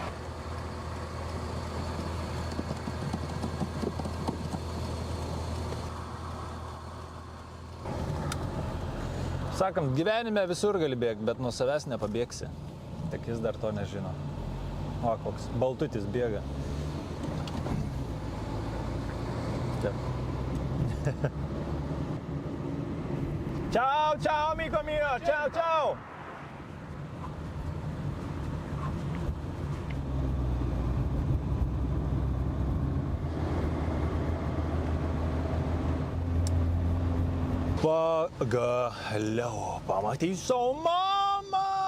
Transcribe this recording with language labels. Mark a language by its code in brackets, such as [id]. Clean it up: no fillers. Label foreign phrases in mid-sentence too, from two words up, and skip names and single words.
[lt] Sakant, gyvenime visur gali bėgti, bet nuo savęs nepabėgsi. Tik jis dar to nežino. O, koks baltutis bėga. Taip. [it] Ciao, ciao, amico mio! Ciao, ciao! [lt] Pagaliau pamatysiu mamą!